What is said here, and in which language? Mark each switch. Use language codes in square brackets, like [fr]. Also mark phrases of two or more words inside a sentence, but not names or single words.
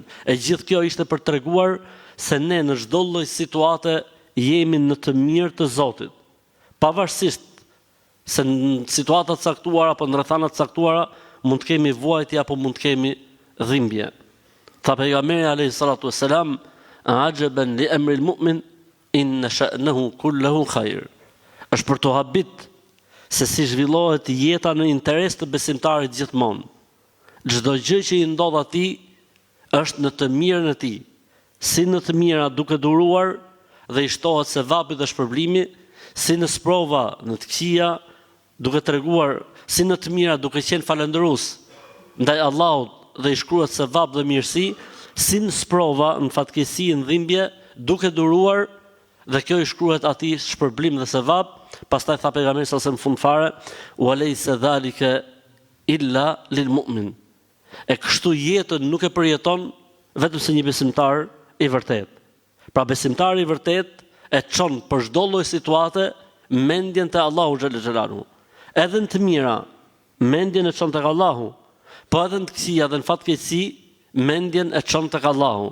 [sq] E gjithë kjo ishte për treguar se ne në çdo lloj situate jemi në të mirë të Zotit. Pavarësisht se në situata të caktuara apo në rrethana të caktuara mund të kemi vuajtje apo mund të kemi dhimbje. Tha pejgamberi [ar] عليه الصلاة والسلام, "عجبا لأمر المؤمن إن شأنه كله خير." [sq] Është për të habit se si zhvillohet jeta në interes të besimtarit gjithmonë. Çdo gjë që i ndodh atij është në të mirën e tij, si në të mira duke duruar dhe i shtohet sevapi dhe shpërblimi, si në sprova në të këqija duke treguar, si në të mira duke qenë falëndërues ndaj Allahut dhe i shkruhet sevap dhe mirësi, si në sprova në fatkeqësi në dhimbje duke duruar dhe kjo i shkruhet atij shpërblim dhe sevap. Pastaj tha pejgamberi sa në fund fare, [ar] "وليس ذلك إلا للمؤمن." [sq] E kështu jetën nuk e përjeton vetëm se një besimtar i vërtet. Pra besimtari i vërtet e çon për çdo lloj situate mendjen te Allahu [ar] جل جلاله. [sq] Edhe në të mira, mendjen e çon tek Allahu, po edhe në të këqija dhe në fatkeqësi, mendjen e çon tek Allahu.